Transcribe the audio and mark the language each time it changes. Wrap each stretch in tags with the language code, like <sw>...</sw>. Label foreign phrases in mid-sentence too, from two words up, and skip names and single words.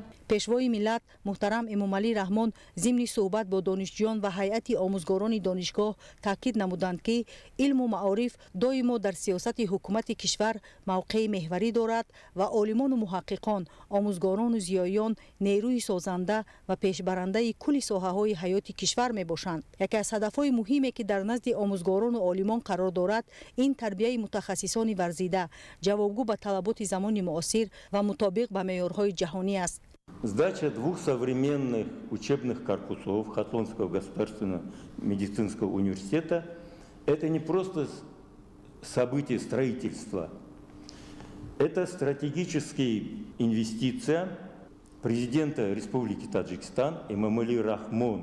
<fa>پیشوای ملت محترم امامعلی رحمان ضمن صحبت با دانشجویان و هیئت آموزگاران دانشگاه تاکید نمودند که علم و معارف دائما در سیاست حکومت کشور موقع محوری دارد و عالمان و محققان، آموزگاران و زیایان نیروی سازنده و پیشبرنده کل ساحه‌های حیات کشور میباشند. یکی از هدفهای مهمی که در نزد آموزگاران و عالمان قرار دارد این تربیت متخصصان ورزیده، جوابگو به طلبات زمان معاصر و مطابق به معیارهای جهانی است.</fa> <ru>Сдача 2 современных учебных корпусов Хатлонского государственного медицинского университета – это не просто событие строительства, это стратегическая инвестиция президента Республики Таджикистан Эмомали Рахмон.</ru>